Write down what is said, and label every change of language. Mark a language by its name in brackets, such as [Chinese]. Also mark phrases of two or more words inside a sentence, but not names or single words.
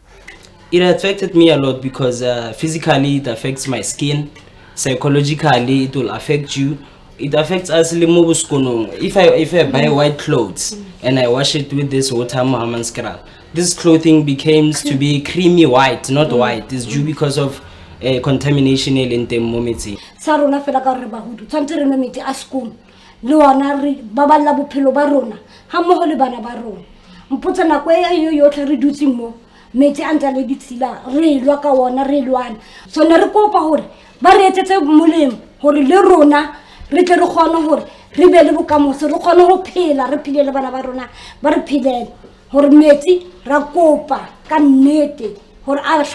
[English] It affected me a lot because physically it affects my skin, psychologically it will affect you. It affects us. If I buy white clothes and I wash it with this water, Hammanskraal, this clothing becomes to be creamy white, not white. It's due because of contamination in the momenti. [Southern Sotho] Sarona fela ka re bahudu tsantse re nomete a school le wana re baballa bophelo ba rona ha mmoho le bana ba rona mpotsa nako e yotlhe re dutse mo metse a ntse le ditsila re lwa ka wona re lwana so ne re kopa hore ba re etsetse molemo hore le rona re tle re kgone hore re be le bokamoso re kgone ho phela re philele bana ba rona ba re philele hore metsi ra kopa ka nnete hore a